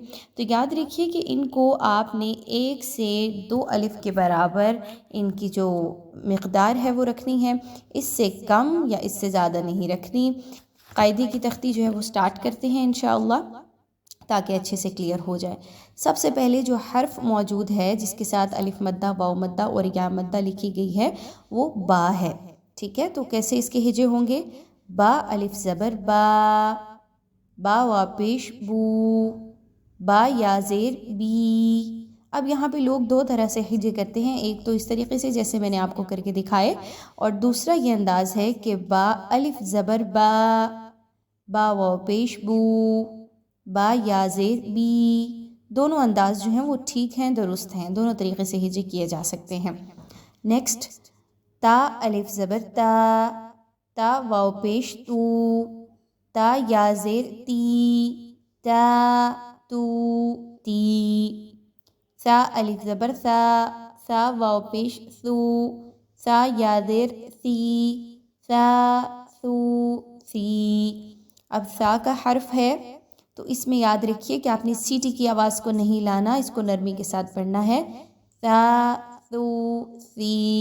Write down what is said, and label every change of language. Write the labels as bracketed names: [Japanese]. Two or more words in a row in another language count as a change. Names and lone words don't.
[Urdu] تو یاد رکھیے کہ ان کو آپ نے 1 سے 2 الف کے برابر ان کی جو مقدار ہے وہ رکھنی ہے، اس سے کم یا اس سے زیادہ نہیں رکھنی۔ قاعدے کی تختی جو ہے وہ سٹارٹ کرتے ہیں انشاءاللہ تاکہ اچھے سے کلیئر ہو جائے۔ سب سے پہلے جو حرف موجود ہے جس کے ساتھ الف مدہ، واو مدہ اور یا مدہ لکھی گئی ہے وہ با ہے، ٹھیک ہے؟ تو کیسے اس کے ہجے ہوں گے؟ با الف زبر با، با وا پیش بو، با یا زیر بی۔ اب یہاں پہ لوگ 2 طرح سے ہجے کرتے ہیں، ایک تو اس طریقے سے جیسے میں نے آپ کو کر کے دکھائے، اور دوسرا یہ انداز ہے کہ با الف زبر با، با وا پیش بو، با یا زیر بی۔ دونوں انداز جو ہیں وہ ٹھیک ہیں، درست ہیں، دونوں طریقے سے ہجے کیے جا سکتے ہیں۔ نیکسٹ، تا الف زبر تا، تا واو پیش تو، تا یا زیر تی، تا تو تی۔ سا الف زبر سا، سا واو پیش سو، سا یا زیر سی، سا سو سی۔ اب سا کا حرف ہے تو اس میں یاد رکھیے کہ آپ نے سیٹی کی آواز کو نہیں لانا، اس کو نرمی کے ساتھ پڑھنا ہے، سا سو سی۔